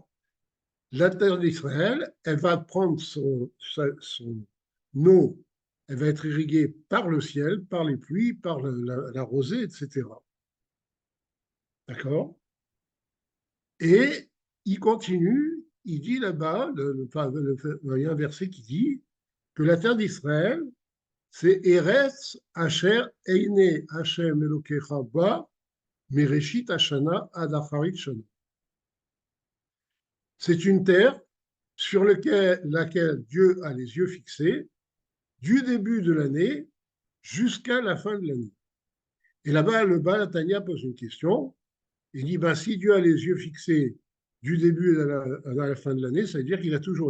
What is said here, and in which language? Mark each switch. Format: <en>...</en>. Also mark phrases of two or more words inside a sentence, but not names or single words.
<fr>La terre d'Israël, elle va prendre son eau, elle va être irriguée par le ciel, par les pluies, par la rosée, etc. D'accord? Et il continue, il dit là-bas, il y a un verset qui dit que la terre d'Israël, c'est</fr> <he>ארץ אשר עיני השם אלוקיך בה מראשית השנה עד אחרית שנה.</he> <fr>C'est une terre sur laquelle Dieu a les yeux fixés du début de l'année jusqu'à la fin de l'année. Et là-bas, le Baal Hatanya pose une question. Il dit, ben, si Dieu a les yeux fixés du début à la fin de l'année, ça veut dire qu'il a toujours.</fr>